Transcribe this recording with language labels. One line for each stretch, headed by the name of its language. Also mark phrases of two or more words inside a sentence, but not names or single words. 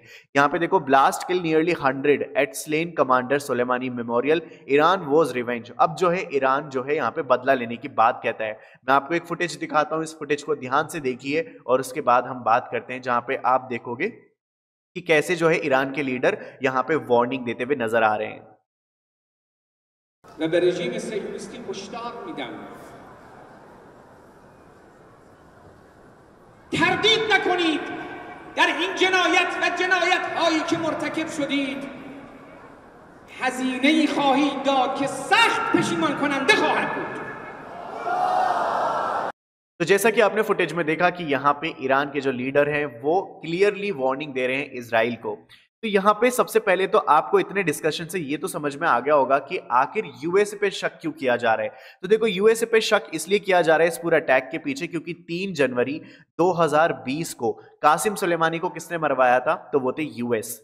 Hindi: यहाँ पे देखो,
English: blast kill nearly 100 at slain commander Suleimani memorial, Iran was revenge.
Hindi: अब जो है ईरान जो है यहाँ पे बदला लेने की बात कहता है। मैं आपको एक फुटेज दिखाता हूँ, इस फुटेज को ध्यान से देखिए और उसके बाद हम बात करते हैं, जहाँ पे आप देखोगे कि कैसे जो है ईरान के लीडर यहां पे वार्निंग देते हुए नजर आ रहे हैं।
Persian: و به رژیم صهیونیستی هشدار میدم تردید نکنید در این جنایت و جنایت هایی که مرتکب شدید هزینه‌ای خواهید داد که سخت پشیمان کننده خواهد بود.
Hindi: तो जैसा कि आपने फुटेज में देखा कि यहाँ पे ईरान के जो लीडर हैं वो
English: clearly warning
Hindi: दे रहे हैं इजराइल को। तो यहाँ पे सबसे पहले तो आपको इतने डिस्कशन से ये तो समझ में आ गया होगा कि आखिर यूएसए पे शक क्यों किया जा रहा है। तो देखो यूएसए पे शक इसलिए किया जा रहा है इस पूरे अटैक के पीछे क्योंकि 3 जनवरी 2020 को कासिम सुलेमानी को किसने मरवाया था, तो वो थे यूएस।